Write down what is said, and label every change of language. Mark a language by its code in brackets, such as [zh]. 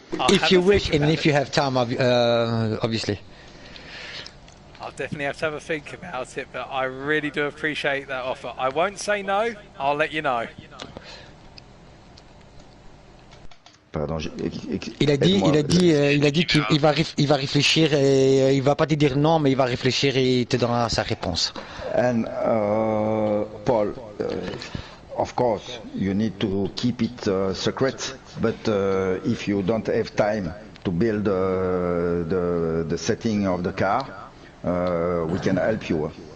[en] If you wish, and if you have time, obviously. I'll definitely have to have a think about it, but I really do appreciate that offer. I won't say no, I'll let you know. [fr] Pardon, il a dit qu'il va réfléchir et il va pas te dire non, mais il va réfléchir et il te donnera sa réponse. [en] And Paul, of course, you need to keep it secret. But if you don't have time to build the setting of the car, we can help you.